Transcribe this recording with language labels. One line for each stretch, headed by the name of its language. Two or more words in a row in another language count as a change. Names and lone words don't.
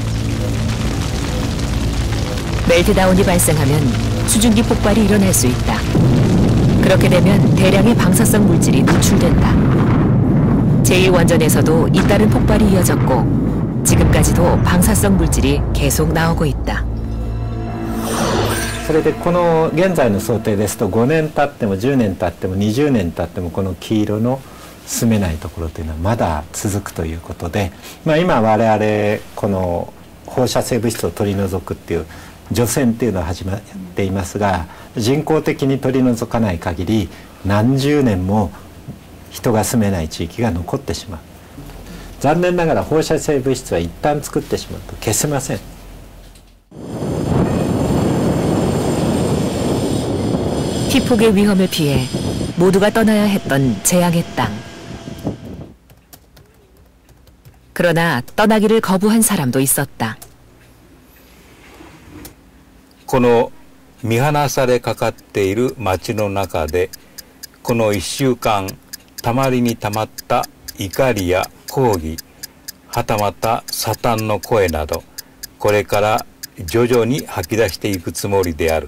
Korean: 멜트다운이 발생하면 수증기 폭발이 일어날 수 있다. 그렇게 되면 대량의 방사성 물질이 노출된다. 제1원전에서도 잇따른 폭발이 이어졌고 지금까지도 방사성 물질이 계속 나오고 있다.
Japanese: それでこの現在の想定ですと5年経っても10年経っても20年経ってもこの黄色の進めないところというのはまだ続くということで、今我々この放射性物質を取り除くっていう除染っていうのは始まっていますが、人工的に取り除かない限り何十年も人が住めない地域が残ってしまう。残念ながら放射性物質は一旦作ってしまうと消せません。
Korean: 피폭의 위험을 피해 모두가 떠나야 했던 재앙의 땅. 그러나 떠나기를 거부한 사람도 있었다.
Japanese: この見放されかかっている町の中でこの1週間たまりにたまった怒りや抗議はたまたサタンの声などこれから徐々に吐き出していくつもりである。